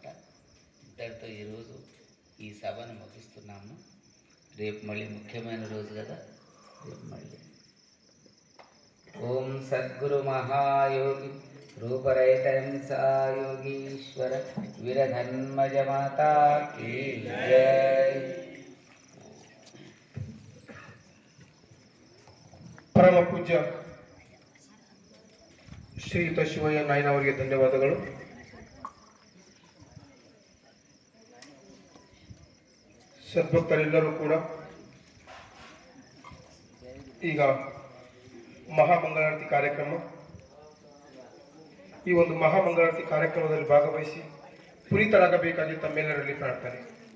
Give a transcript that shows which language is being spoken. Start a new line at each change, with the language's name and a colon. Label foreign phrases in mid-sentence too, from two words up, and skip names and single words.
Telugu: ఇంతటితో ఈరోజు ఈ సభను ముగిస్తున్నాము. రేపు మళ్ళీ ముఖ్యమైన రోజు కదా, రేపు మళ్ళీ ఓం సద్గురు మహాయోగి రూపరహిత యోగీశ్వర వీరధన్మజ
Hindi: माता की जय.
Kannada: ಪರಮ ಪೂಜ್ಯ ಶ್ರೀಯುತ ಶಿವಯ್ಯ ನಾಯ್ನ ಅವರಿಗೆ ಧನ್ಯವಾದಗಳು. ಸದ್ಭಕ್ತರೆಲ್ಲರೂ ಕೂಡ ಈಗ ಮಹಾಮಂಗಳಾರತಿ ಕಾರ್ಯಕ್ರಮ, ಈ ಒಂದು ಮಹಾಮಂಗಳಾರತಿ ಕಾರ್ಯಕ್ರಮದಲ್ಲಿ ಭಾಗವಹಿಸಿ ಪುನೀತರಾಗಬೇಕಾಗಿ ತಮ್ಮೆಲ್ಲರಲ್ಲಿ ಪ್ರಾರ್ಥನೆ.